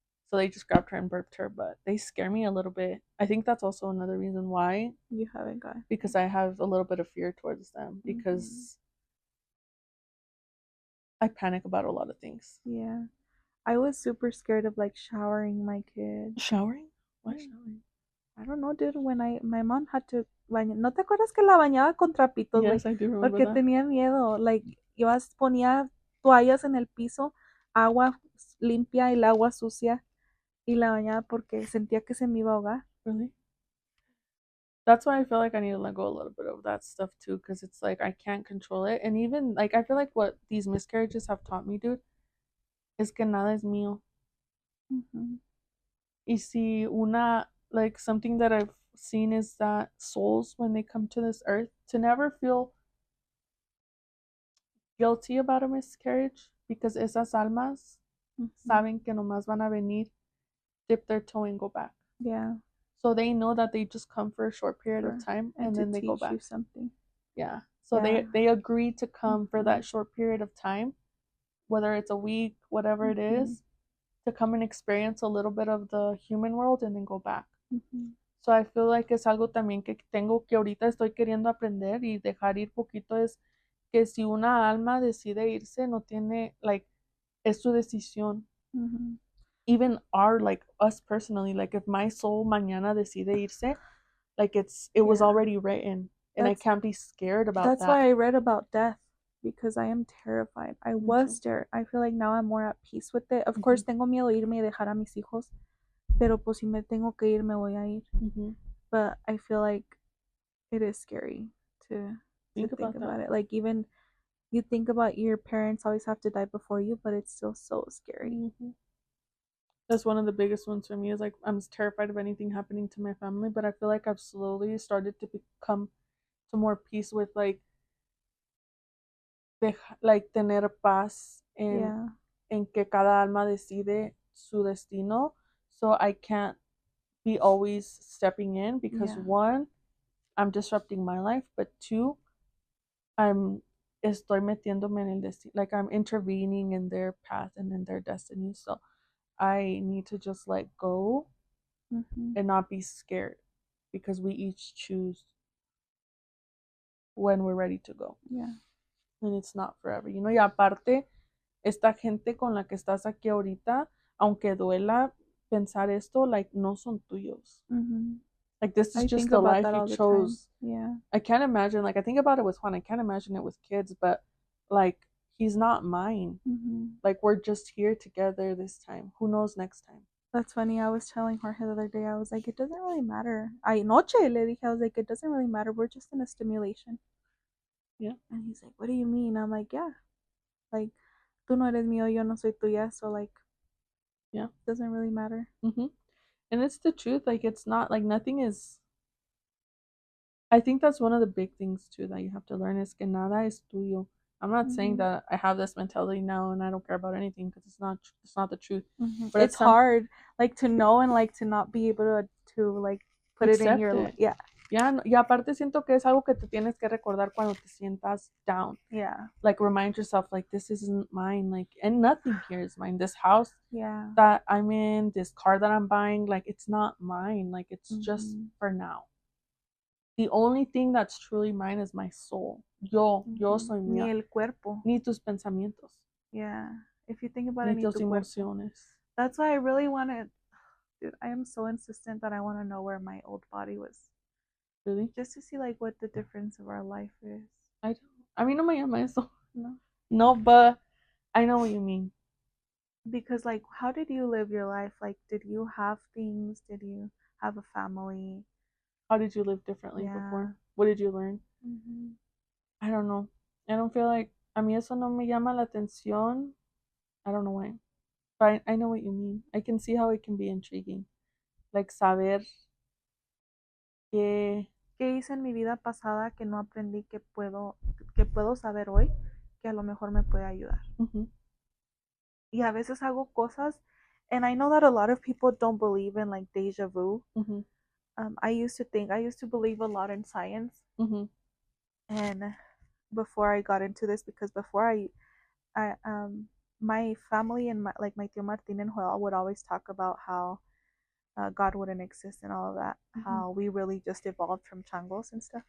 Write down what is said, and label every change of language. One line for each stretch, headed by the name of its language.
English: So they just grabbed her and burped her, but they scare me a little bit. I think that's also another reason why you haven't got. Because I have a little bit of fear towards them, because I panic about a lot of things. Yeah. I was super scared of, like, showering my kid. Showering? Why showering? I don't know, dude. When my mom had to bañar.
Spanish: ¿No te acuerdas que la bañaba con trapitos, güey?
English: Yes, I do remember
Spanish: porque tenía miedo. Like, yo ponía toallas en el piso, agua limpia y el agua sucia. y la bañaba porque sentía que se me iba a ahogar.
English: Really? That's why I feel like I need to let go a little bit of that stuff too, because it's like I can't control it. And even like I feel like what these miscarriages have taught me, dude, is
Spanish: que nada es mío. Mm-hmm.
English: Y si like something that I've seen is that souls, when they come to this earth, to never feel guilty about a miscarriage, because
Spanish: esas almas saben que nomás van a venir,
English: dip their toe and go back. Yeah. So they know that they just come for a short period of time and then they go back. You something. Yeah. So Yeah. they agree to come for that short period of time, whether it's a week, whatever it is, to come and experience a little bit of the human world and then go back.
Spanish: So I feel like es algo también que tengo que ahorita estoy queriendo aprender y dejar ir poquito, es que si una alma decide irse, no tiene, like, es su decisión.
English: Even like us personally, like if my soul
Spanish: mañana decide irse,
English: like it was already written and I can't be scared about that. That's why I read about death, because I am terrified. I was scared. I feel like now I'm more at peace with it. Of course,
Spanish: tengo miedo de irme y dejar a mis hijos, pero pues si me tengo que ir, me voy a ir.
English: But I feel like it is scary to think about it. Like, even you think about your parents always have to die before you, but it's still so scary. That's one of the biggest ones for me, is like I'm terrified of anything happening to my family, but I feel like I've slowly started to become to more peace with like
Spanish: tener paz en que cada alma decide su destino,
English: so I can't be always stepping in, because one, I'm disrupting my life, but two,
Spanish: estoy metiéndome en el destino,
English: like I'm intervening in their path and in their destiny. So I need to just let go and not be scared, because we each choose when we're ready to go. Yeah. And it's not forever,
Spanish: y aparte, esta gente con la que estás aquí ahorita, aunque duela pensar esto, like, no son tuyos.
English: Like, this is just the life you chose. Yeah. I can't imagine, like, I think about it with Juan, I can't imagine it with kids, but like, he's not mine. Like, we're just here together this time. Who knows next time? That's funny. I was telling Jorge the other day, I was like, it doesn't really matter.
Spanish: Noche le dije,
English: I was like, it doesn't really matter. We're just in a stimulation. Yeah. And he's like, what do you mean? I'm like, yeah.
Spanish: Like, tú no eres mío, yo no soy tuya.
English: So, like, yeah, it doesn't really matter. And it's the truth. Like, it's not, like, nothing is. I think that's one of the big things, too, that you have to learn, is
Spanish: que nada es tuyo.
English: I'm not saying that I have this mentality now and I don't care about anything, because it's not the truth. But it's hard, like, to know and like to not be able to like put it in your life. Yeah.
Spanish: Y aparte siento que es algo que te tienes que recordar cuando te sientas down.
English: Yeah. Like, remind yourself, like, this isn't mine, like, and nothing here is mine. This house Yeah. that I'm in, this car that I'm buying, like, it's not mine. Like, it's just for now. The only thing that's truly mine is my soul.
Spanish: Yo soy mía. Ni el cuerpo. Ni tus pensamientos.
English: Yeah. If you think about
Spanish: Ni
English: it, ni
Spanish: tus tu emociones. Cuerpo.
English: That's why I really wanted, dude, I am so insistent that I want to know where my old body was. Really? Just to see, like, what the difference of our life is. I don't.
Spanish: A mí no me llama eso. No.
English: No, but I know what you mean. Because, like, how did you live your life? Like, did you have things? Did you have a family? How did you live differently before? What did you learn? I don't know. I don't feel like,
Spanish: a mí eso no me llama la atención.
English: I don't know why. But I know what you mean. I can see how it can be intriguing.
Spanish: Like, saber que... ¿Qué hice en mi vida pasada que no aprendí que puedo saber hoy, que a lo mejor me puede ayudar? Y a veces hago cosas,
English: and I know that a lot of people don't believe in, like, deja vu. I used to believe a lot in science. And before I got into this, because before I my family and my tío Martín and Joel would always talk about how God wouldn't exist and all of that, how we really just evolved from changos and stuff.